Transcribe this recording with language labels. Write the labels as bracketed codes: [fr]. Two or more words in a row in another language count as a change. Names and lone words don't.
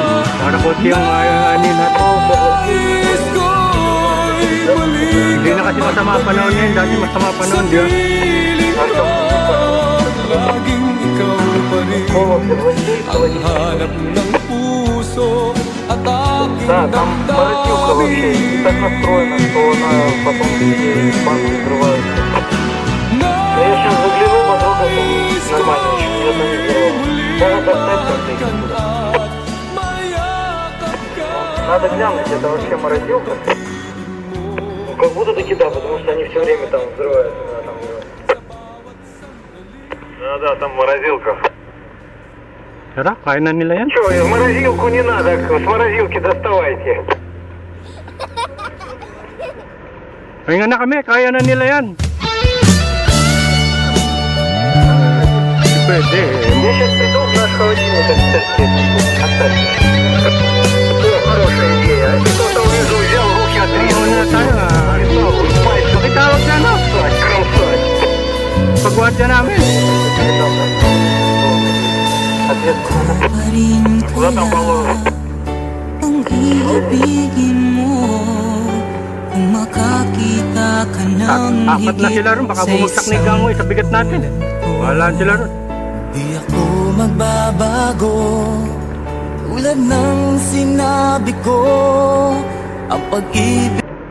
[tl] Para konti ang anin natin. nais ko'y balik Hindi na kasi masama panahon ngayon. Dati masama panahon, di ba? piling ko. Laging ikaw pa rin ang hanap ng puso at aking [ru] Да, там боротилка вообще так настроена, что она потом банк закрывается. Да я сейчас загляну, подруга, там нормально еще, ни одна не взорвала. Можно достать как-то. Надо глянуть, это вообще морозилка. Ну, как будто таки да, потому что они все время там взрываются. Да, там взрываются. Да, там морозилка. [tl] Tara, kaya na nila yan. [ru] Че, в морозилку не надо, с морозилки доставайте. [tl] Pahinga na kami, kaya na nila yan. Pwede. [ru] Я сейчас приду в наш холодильник, кстати, оставьте. О, хорошая идея. А если кто-то внизу взял, руки отрезал. [tl] Ano na tayo ah. Pakitawag na no? [ru] Кромсать. [tl] Pagwardya namin. [ru] Куда там положено? [tl] Kung ibigin mo, kung makakita ka ng Apat na sila ron, baka bumagsak na yung gangoy sa bigat natin. Wala sila ron. Di ako magbabago, tulad ng sinabi ko, ang pag-ibig